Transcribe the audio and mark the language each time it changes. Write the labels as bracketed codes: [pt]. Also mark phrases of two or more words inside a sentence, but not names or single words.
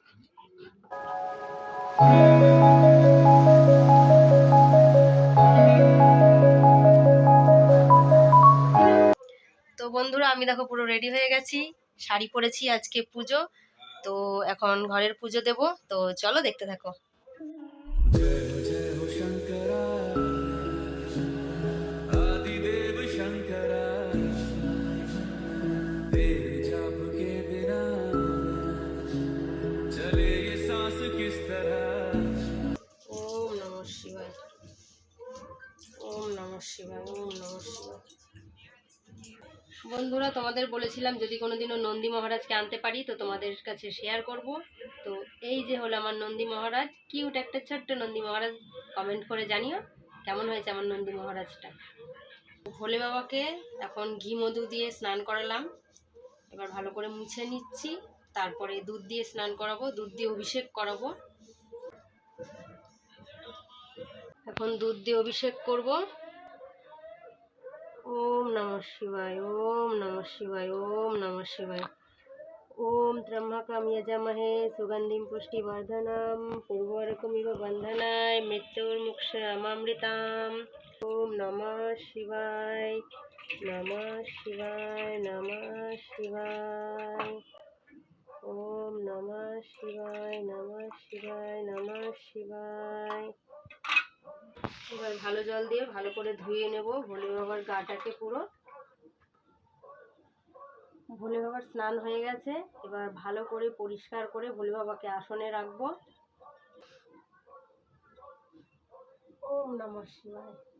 [bn] তো বন্ধুরা, আমি দেখো পুরো রেডি হয়ে গেছি, শাড়ি পরেছি, আজকে পুজো। তো এখন ঘরের পুজো দেব। তো চলো দেখতে থাকো। [hi] जय जय हो शंकरा आदिदेव शंकरा तेरे जाप के बिना चले ये सांस किस तरह। [sa] ওম নমঃ শিবায়, ওম নমঃ শিবায়, ওম নমঃ শিবায়। [bn] বন্ধুরা, তোমাদের বলেছিলাম যদি কোনোদিনও নন্দী মহারাজকে আনতে পারি তো তোমাদের কাছে শেয়ার করব। তো এই যে হলো আমার নন্দী মহারাজ, কিউট একটা ছোট্ট নন্দী মহারাজ। কমেন্ট করে জানিও কেমন হয়েছে আমার নন্দী মহারাজটা। ভোলে বাবাকে এখন ঘি মধু দিয়ে স্নান করালাম, এবার ভালো করে মুছে নিচ্ছি। তারপরে দুধ দিয়ে স্নান করাবো, দুধ দিয়ে অভিষেক করাবো। এখন দুধ দিয়ে অভিষেক করব। [sa] ওম নমঃ শিবায়, ওম নমঃ শিবায়, ওম নমঃ শিবায়। ওম ত্র্যম্বকম যজামহে সুগন্ধিম পুষ্টিবর্ধনম পূর্বরকমিব বন্ধনায় মৃত্যুর্মুক্ষামৃতাম। ওম নমঃ শিবায়, নমঃ শিবায়, নমঃ শিবায়। ওম নমঃ শিবায়, নমঃ শিবায়, নমঃ শিবায়। [bn] এবার ভালো জল দিয়ে ভালো করে ধুয়ে নেব ভোলে বাবার গাটাকে পুরো। ভোলে বাবার স্নান হয়ে গেছে, এবার ভালো করে পরিষ্কার করে ভোলে বাবাকে আসনে রাখবো। [sa] ওম নমঃ শিবায়।